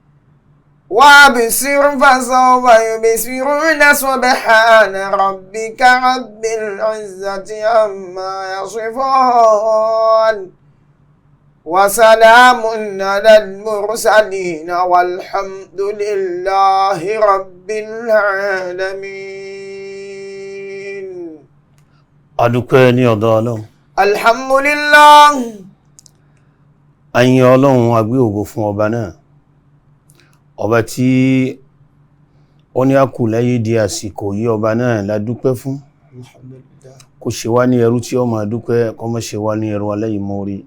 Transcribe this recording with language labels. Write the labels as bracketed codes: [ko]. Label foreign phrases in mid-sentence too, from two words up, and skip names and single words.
[ar] وابصر فسوف يبصرون سبحان ربك رب العزة عما يصفون وسلام على المرسلين والحمد لله رب العالمين. [yo] adúpẹ́ ní ọ̀dọ̀ Ọlọ́run. alhamdulillah. ayin Ọlọ́run agbé ògo fún ọba náà, ọba tí ó ní àkù láyé di àsìkò yìí, ọba náà la dúpẹ́ fún. kò ṣe wá ní ẹrú tí ó máa dúpẹ́, kó má ṣe wá ní ẹrú aláìmoore.